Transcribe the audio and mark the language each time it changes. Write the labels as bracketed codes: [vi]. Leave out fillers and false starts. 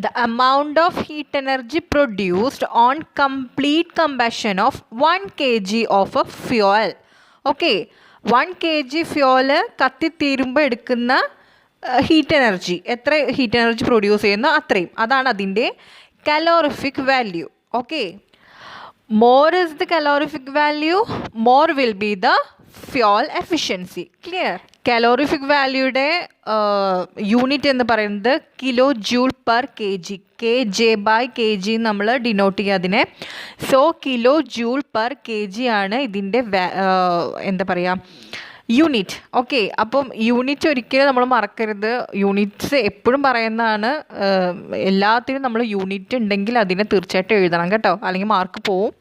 [en] The amount of heat energy produced on complete combustion of 1 kg of a fuel. [ml] Okay, 1 kg fuel കത്തിത്തീരുമ്പോൾ എടുക്കുന്ന heat energy, എത്ര heat energy produce ചെയ്യുന്നോ അത്രയും, അതാണ് അതിൻ്റെ calorific value. [en] Okay, more is the calorific value, more will be the fuel efficiency. Clear? [ml] Calorific വാല്യൂയുടെ unit എന്ന് പറയുന്നത് kilo joule per K G, kJ/kg നമ്മൾ denote ചെയ്യുക അതിനെ. So kilo joule per K G ആണ് ഇതിൻ്റെ എന്താ പറയുക യൂണിറ്റ്. ഓക്കെ, അപ്പം യൂണിറ്റ് ഒരിക്കലും നമ്മൾ മറക്കരുത്. യൂണിറ്റ്സ് എപ്പോഴും പറയുന്നതാണ്, എല്ലാത്തിനും നമ്മൾ യൂണിറ്റ് ഉണ്ടെങ്കിൽ അതിനെ തീർച്ചയായിട്ടും എഴുതണം കേട്ടോ, അല്ലെങ്കിൽ മാർക്ക് പോവും.